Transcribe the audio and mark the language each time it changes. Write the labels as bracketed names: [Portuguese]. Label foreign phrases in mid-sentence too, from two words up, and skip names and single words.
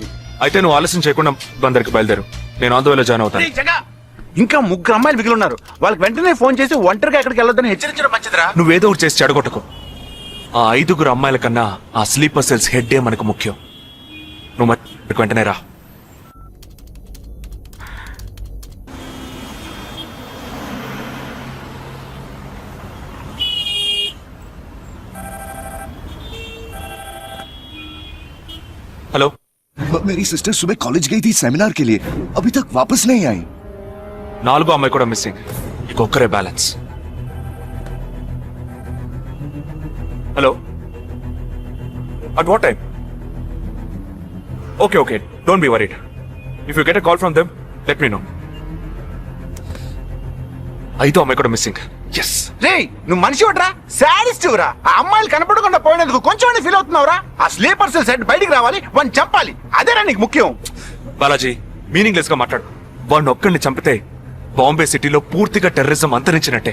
[Telugu] అయితే నువ్వు ఆలస్యం చేయకుండా బందర్కి బయలుదేరు. నేను ఆందోళన జాయిన్ అవుతాను. ఇంకా 3 అమ్మాయిలు మిగిలి ఉన్నారు. వాళ్ళకి వెంటనే ఫోన్ చేసి ఒంటరిగా ఎక్కడికి వెళ్ళొద్దని హెచ్చరించడం మంచిదిరా. నువ్వేదో ఒకటి చేసి చెడగొట్టకు. ఆ 5 అమ్మాయిల కన్నా ఆ స్లీపర్ సెల్స్ హెడ్డే మనకు ముఖ్యం. నువ్వు వెంటనే రా. [Hindi] हेलो, मेरी सिस्टर सुबह कॉलेज गई थी सेमिनार के लिए, अभी तक वापस नहीं आई. [Telugu] 4 అమ్మాయి కూడా మిస్సింగ్. ఇంకొకరే బ్యాలెన్స్. [English] Hello, at what time? okay okay, Don't be worried. If you get a call from them let me know. [Telugu] 5 అమ్మాయి కూడా మిస్సింగ్. ఎస్. రే నువ్వు మనిషి ఒకట్రా, సాడిస్ట్ రా. ఆ అమ్మాయిలు కనపడకుండా పోయినందుకు కొంచెం ఫీల్ అవుతున్నావురా. ఆ స్లీపర్ సెల్ సెట్ బయటికి రావాలి, వాడిని చంపాలి. అదేరా నీకు ముఖ్యం. బాలాజీ, మీనింగ్లెస్ గా మాట్లాడు. వాడిని ఒక్కడిని చంపితే బాంబే సిటీలో పూర్తిగా టెర్రరిజం అంతరించినట్టే.